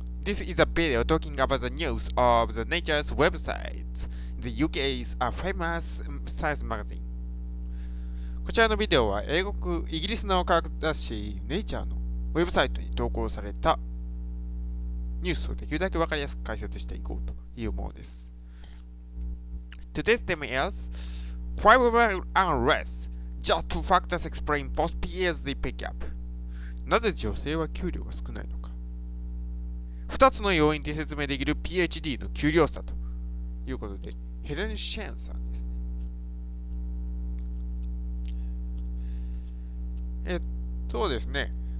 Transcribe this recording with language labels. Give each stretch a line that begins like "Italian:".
English: This is a video talking about the news of the Nature's website. The UK is a famous science magazine.
Japanese: こちらのビデオはイギリスの科学雑誌ネイチャーのウェブサイトに投稿されたニュースをできるだけ分かりやすく解説していこうというものです。
English: Today's theme is Why women earn less? Just two factors explain post-PhD pickup.
Japanese: なぜ女性は給料が少ないのか。2つの要因で説明できる PhD の給料差ということで、ヘレン・シェーンさんですね。そうですね。